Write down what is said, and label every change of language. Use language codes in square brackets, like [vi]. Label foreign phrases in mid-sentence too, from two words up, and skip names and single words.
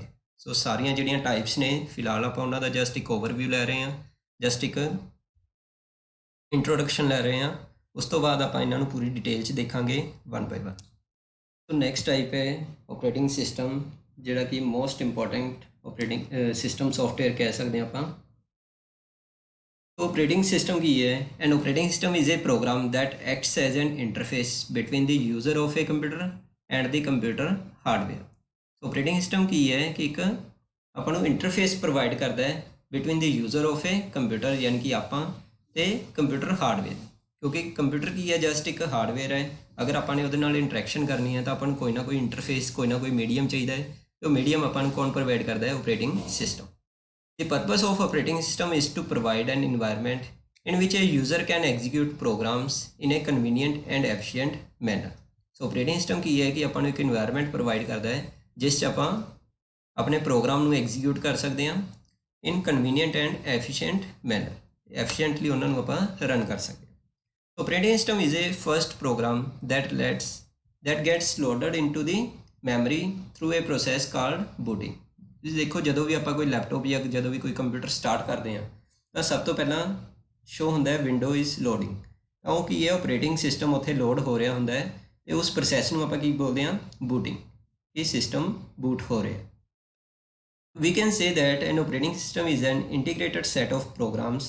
[pa] ਸੋ ਸਾਰੀਆਂ ਜਿਹੜੀਆਂ ਟਾਈਪਸ ਨੇ ਫਿਲਹਾਲ ਆਪਾਂ ਉਹਨਾਂ ਦਾ ਜਸਟ ਇੱਕ ਓਵਰਵਿਊ ਲੈ ਰਹੇ ਹਾਂ, ਜਸਟ ਇੱਕ ਇੰਟਰੋਡਕਸ਼ਨ ਲੈ ਰਹੇ ਹਾਂ। ਉਸ ਤੋਂ ਬਾਅਦ ਆਪਾਂ ਇਹਨਾਂ ਨੂੰ ਪੂਰੀ ਡਿਟੇਲ 'ਚ ਦੇਖਾਂਗੇ [en] one by one. [pa] ਸੋ [en] next type [pa] ਹੈ [en] operating system, [pa] ਜਿਹੜਾ ਕਿ [en] most important operating system software [pa] ਕਹਿ ਸਕਦੇ ਹਾਂ ਆਪਾਂ। [en] Operating system [pa] ਕੀ ਹੈ? [en] An operating system is a program that acts as an interface between the user of a computer and the computer hardware। Operating system [pa] ਕੀ ਹੈ ਕਿ ਇੱਕ ਆਪਾਂ ਨੂੰ [en] interface provide [pa] ਕਰਦਾ ਹੈ [en] between the user of a computer, [pa] ਯਾਨੀ ਕਿ ਆਪਾਂ ਤੇ [en] computer hardware. [pa] ਕਿਉਂਕਿ ਕੰਪਿਊਟਰ ਕੀ ਹੈ, ਜਸਟ ਇੱਕ ਹਾਰਡਵੇਅਰ ਹੈ। ਅਗਰ ਆਪਾਂ ਨੇ ਉਹਦੇ ਨਾਲ ਇੰਟਰੈਕਸ਼ਨ ਕਰਨੀ ਹੈ ਤਾਂ ਆਪਾਂ ਨੂੰ ਕੋਈ ਨਾ ਕੋਈ ਇੰਟਰਫੇਸ, ਕੋਈ ਨਾ ਕੋਈ ਮੀਡੀਅਮ ਚਾਹੀਦਾ ਹੈ, ਤੇ ਉਹ ਮੀਡੀਅਮ ਆਪਾਂ ਨੂੰ ਕੌਣ ਪ੍ਰੋਵਾਈਡ ਕਰਦਾ ਹੈ? [en] operating system. The purpose of operating system is to provide an environment in which a user can execute programs in a convenient and efficient manner। So operating system [pa] ਕੀ ਹੈ ਕਿ ਆਪਾਂ ਨੂੰ ਇੱਕ [en] environment provide [pa] ਕਰਦਾ ਹੈ ਜਿਸ 'ਚ ਆਪਾਂ ਆਪਣੇ ਪ੍ਰੋਗਰਾਮ ਨੂੰ ਐਗਜ਼ੀਕਿਊਟ ਕਰ ਸਕਦੇ ਹਾਂ [en] in convenient and efficient manner। [pa] efficiently ਉਹਨਾਂ ਨੂੰ ਆਪਾਂ ਰਨ ਕਰ ਸਕਦੇ ਹਾਂ। [en] Operating system is a first program that gets loaded into the memory through a process called booting। [pa] ਤੁਸੀਂ ਦੇਖੋ ਜਦੋਂ ਵੀ ਆਪਾਂ ਕੋਈ ਲੈਪਟਾਪ ਜਾਂ ਜਦੋਂ ਵੀ ਕੋਈ ਕੰਪਿਊਟਰ ਸਟਾਰਟ ਕਰਦੇ ਹਾਂ ਤਾਂ ਸਭ ਤੋਂ ਪਹਿਲਾਂ ਸ਼ੋ ਹੁੰਦਾ ਹੈ [en] window is loading. [pa] ਤਾਂ ਉਹ ਕੀ ਹੈ, [en] operating system [pa] ਉੱਥੇ ਲੋਡ ਹੋ ਰਿਹਾ ਹੁੰਦਾ ਹੈ ਅਤੇ ਉਸ ਪ੍ਰੋਸੈਸ ਨੂੰ ਆਪਾਂ ਕੀ ਬੋਲਦੇ ਹਾਂ? ਬੂਟਿੰਗ। ਇਹ [en] system boot [pa] ਹੋ ਰਿਹਾ। [en] we can say that an operating system is an integrated set of programs.